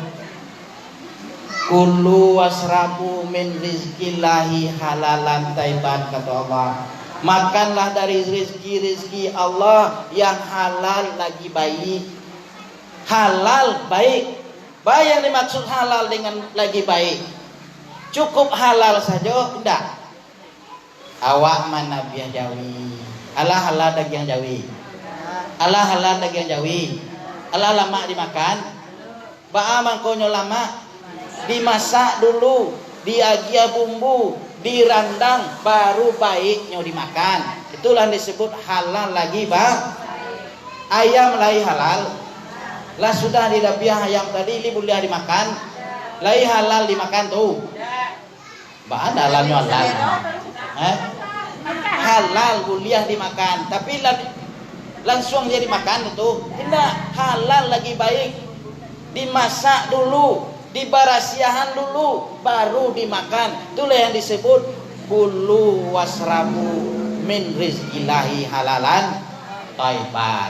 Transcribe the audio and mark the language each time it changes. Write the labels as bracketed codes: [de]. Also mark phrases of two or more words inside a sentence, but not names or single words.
[ar] Kulu wasrabu min rizkillahi halalan taiban, [id] kata Allah. Makanlah dari rezeki Allah yang halal lagi baik. Halal baik. Baik yang dimaksud halal dengan lagi baik. Cukup halal saja enggak. [min] Awak mana biah jawi. Allah halal daging jawi. Allah halal daging jawi. Allah lama dimakan. Ba'a mangkonyo lama. [id] Dimasak dulu, [min] diagia bumbu, dirandang, baru baiknya dimakan. [id] Itulah disebut halal lagi, Bang. [min] Ayam lai halal. Lah sudah didapiah ayam tadi, ini boleh dimakan. Lai halal dimakan tuh. Bah ada halalnya halal. [id] Halal boleh dimakan, tapi langsung dia dimakan itu tidak halal lagi baik. [min] Dimasak dulu, dibarasiahan dulu, baru dimakan. [id] Itulah yang disebut [ar] kulu wasrabu min rizkillahi halalan thayyiban.